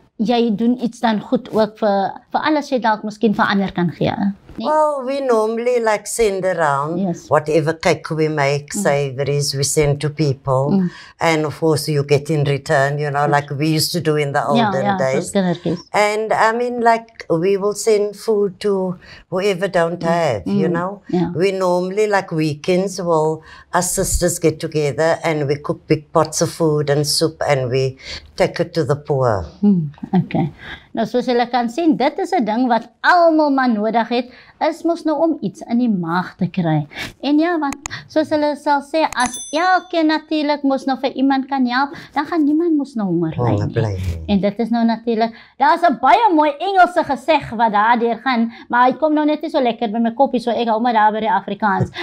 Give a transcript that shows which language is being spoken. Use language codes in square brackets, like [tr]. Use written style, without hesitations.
[af] jy doen iets dan goed ook vir alles jy dalk miskien vir ander kan gee. Nee? [en] Well, we normally like send around Yes. whatever cake we make, savories, we send to people. And of course you get in return, you know, like we used to do in the olden days. [af] soos kindertjies. [en] And I mean, like, we will send food to whoever don't have, you know. Yeah. We normally, like weekends, us sisters get together and we cook big pots of food and soup and we take it to the poor. Okay. [af] Nou soos julle kan sien, dit is 'n ding wat almal maar nodig het, is mos nou om iets in die maag te kry. En ja, wat soos hulle sal sê, as elkeen natuurlik mos nou vir iemand kan help, dan gaan niemand mos nou honger ly Honger nie. bly nie. En dit is nou natuurlik, daar's 'n baie mooi Engelse geseg wat daardeur gaan, maar hy kom nou net nie so lekker by my koppie, so ek hou maar daar by die Afrikaans.